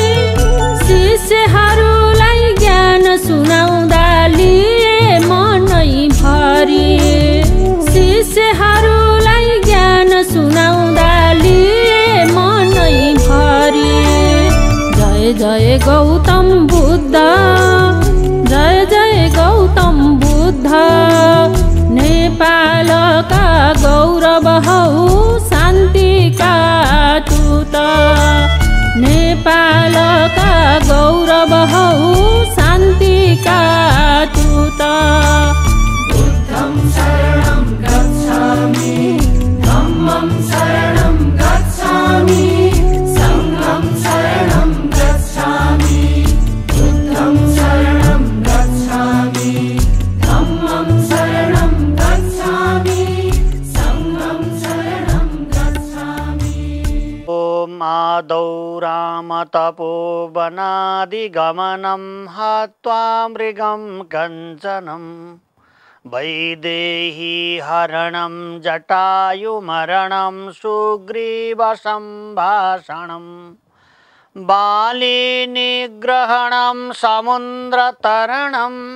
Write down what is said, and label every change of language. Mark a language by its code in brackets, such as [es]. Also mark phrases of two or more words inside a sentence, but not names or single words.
[ne] शिष्यहरूलाई ज्ञान सुनाउँदा लिए मनै भरी शिष्यहरूलाई ज्ञान सुनाउँदा लिए मनै भरी जय जय गौतम बुद्ध जय जय गौतम बुद्ध नेपालका गौरव हौ शान्तिका दूत नेपालका गौरव हौ शान्तिका दूत [pi] बुद्धं शरणं गच्छामि धम्मं शरणं गच्छामि संघं शरणं गच्छामि बुद्धं शरणं गच्छामि धम्मं शरणं गच्छामि संघं शरणं गच्छामि। [sa] ॐ आदौ रामतपोवनादिगमनं हत्वा मृगं कञ्चनं वैदेही हरणं जटायुमरणं सुग्रीवसम्भाषणं बाली निग्रहणं समुद्रतरणं